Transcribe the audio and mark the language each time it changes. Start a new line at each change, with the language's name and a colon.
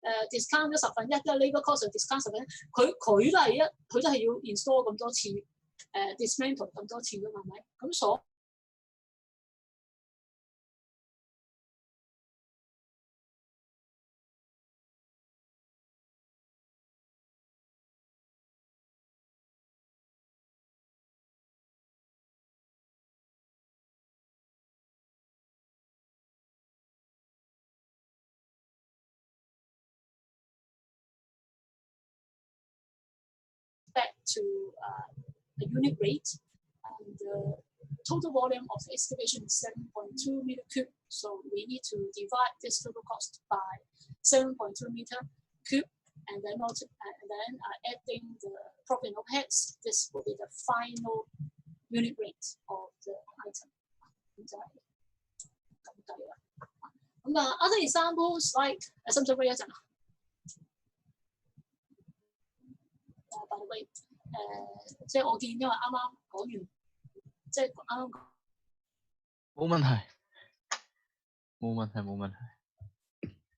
Cantonese: discount 咗1/10，因為 labour cost discount 1/10，佢都係要 install 咁多次dismantle 咁多次㗎嘛，係咪？咁所
English: back to a unit rate, and the total volume of the excavation is 7.2 meter cube. So we need to divide this total cost by 7.2 meter cube, and then adding the profit and overheads. This will be the final unit rate of the item.
Cantonese: 咁就係咁計啦。咁other examples like 使唔使 wait 一陣啊？
English: By the way，
Cantonese: 即係我見，因為啱啱講完，即係啱啱講。冇問題，冇問題，冇問題。